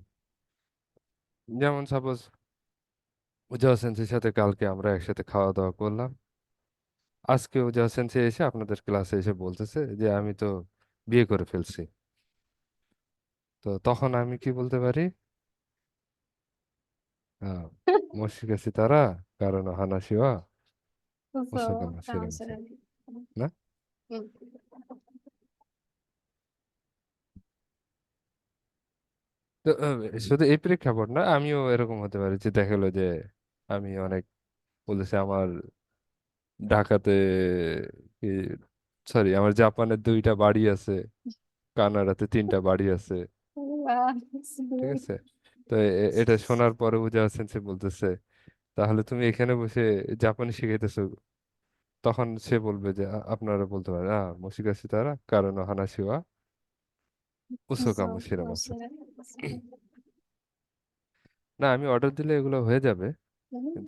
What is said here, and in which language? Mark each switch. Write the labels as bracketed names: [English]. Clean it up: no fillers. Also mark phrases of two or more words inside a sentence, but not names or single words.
[Bangla] যেমন সাপোজ উজাও সেন্সির সাথে কালকে আমরা একসাথে খাওয়া দাওয়া করলাম, আজকে উজাও সেন্সি এসে আপনাদের ক্লাসে এসে বলতেছে যে আমি তো বিয়ে করে ফেলছি। তো তখন আমি কি বলতে পারি? [Japanese] হ্যাঁ, もしかしたら彼の話は嘘 ওসাকা かもし মাসিরেনসে, れない。 না? うん。 [Bangla] তো শুধু এই প্রেক্ষাপট না, আমিও এরকম হতে পারি যে দেখা গেলো যে আমি অনেক বলেছে আমার ঢাকাতে, সরি, আমার জাপানে 2টা বাড়ি আছে, কানাডাতে 3টা বাড়ি আছে। [Japanese] うわ、す [Bangla] ঠিক [Japanese] ごい。 [Bangla] আছে। তো এটা শোনার পরে বুঝা সেন্সে বলতেছে তাহলে তুমি এখানে বসে জাপানি শিখাইতেছো, তখন সে বলবে যে আপনারা বলতে পারেন [Japanese] もしかしたら彼の話は嘘 [Bangla] So, [Japanese] かもしれません. was [Bangla] না, আমি অর্ডার দিলে এগুলো হয়ে যাবে, কিন্তু